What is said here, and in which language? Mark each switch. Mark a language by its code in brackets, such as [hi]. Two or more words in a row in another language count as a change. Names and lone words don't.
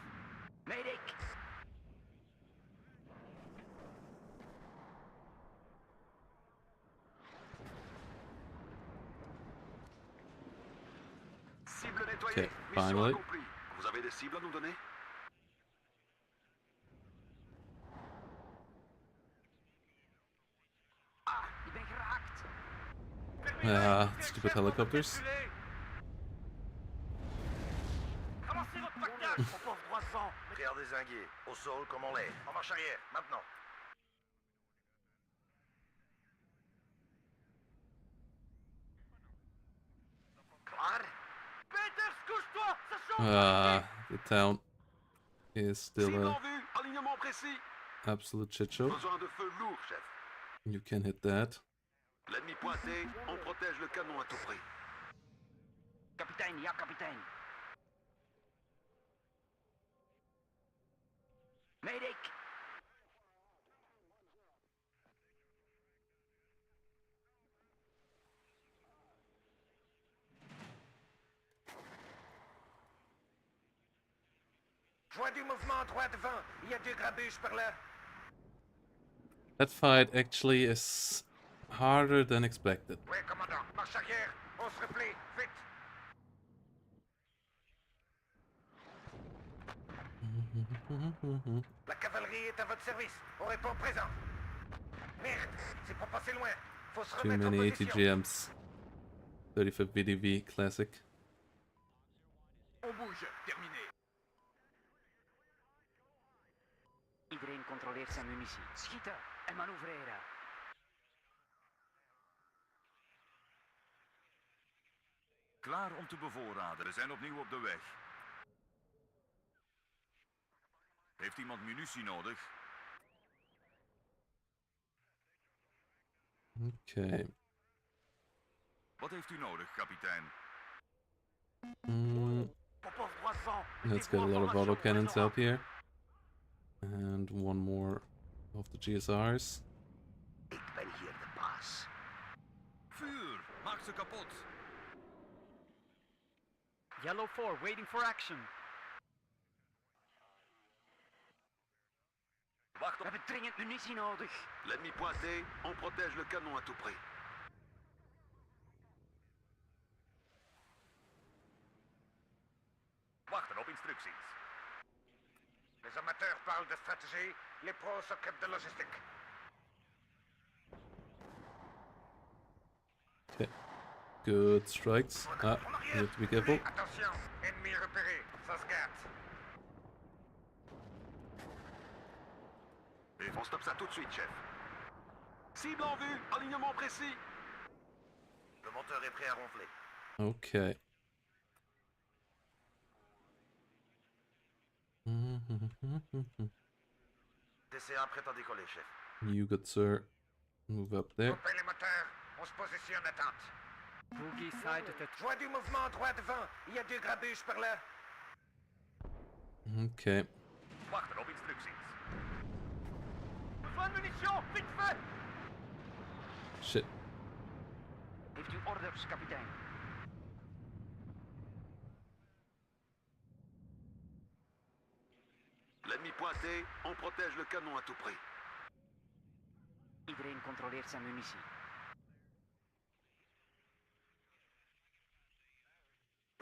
[en] Medic. [fr] Cible nettoyée. [en] Okay, [fr] Mission [en] finally. [fr] accomplie. Vous avez des cibles à nous donner? [nl] Ik ben geraakt. [en] Stupid helicopters. [fr] Avancez votre pactage, mon pauvre croissant. Prière dézinguée. Au sol comme en l'air. En marche arrière, maintenant. [nl] Klaar? [fr] Peters, couche-toi, ça chauffe. [en] The town is still [fr] Cible [en] a [fr] en vue, alignement précis. [en] absolute shit show. [fr] Besoin de feu lourd, chef. [en] You can hit that. [fr] L'ennemi pointé, on protège le canon à tout prix. [nl] Kapitein, ja kapitein. Medic. [fr] Joint du mouvement droit devant. Il y a deux grabuges par là. [en] That fight actually is harder than expected. [fr] Oui, commandant. Marche arrière. On se replie. Vite. La cavalerie est à votre service. On répond présent. Merde, c'est pas passé loin. Faut se [en] Too [fr] remettre en [en] many [fr] position. [en] ATGMs. 35 VDV classic. [fr] On bouge, terminé. [nl] Iedereen controleert zijn munitie. Schieten en manoeuvreren. Klaar om te bevoorraden. We zijn opnieuw op de weg. Heeft iemand munitie nodig? [en] Okay. [nl] Wat heeft u nodig, kapitein? [en] Let's get a lot of autocannons out here. And one more of the GSRs. [nl] Ik ben hier de baas. Vuur! Maak ze kapot! [en] Yellow 4, waiting for action. [nl] Wacht We op! hebben dringend munitie nodig. [fr] L'ennemi pointé, on protège le canon à tout prix. Wachten op instructies. Les amateurs parlent de stratégie. Les pros s'occupent de logistique. [en] Okay. Good strikes. Ah, you have to be careful. [fr] Attention, ennemi repéré. Ça se gâte. Et on stoppe ça tout de suite, chef. Cible en vue, alignement précis. Le moteur est prêt à ronfler. [en] Okay. [fr] DCA prêt à décoller, chef. [en] You good sir. Move up there. [fr] Coupez les moteurs. On se positionne à tente. [en] Boogie sighted at [fr] Joint du mouvement droit devant. Il y a deux grabuges par là. [en] Okay. [nl] Wachten op instructies. [fr] Besoin de munitions, vite fait! [en] Shit. [nl] Heeft u orders, kapitein? [fr] L'ennemi pointé, on protège le canon à tout prix. [nl] Iedereen controleert zijn munitie.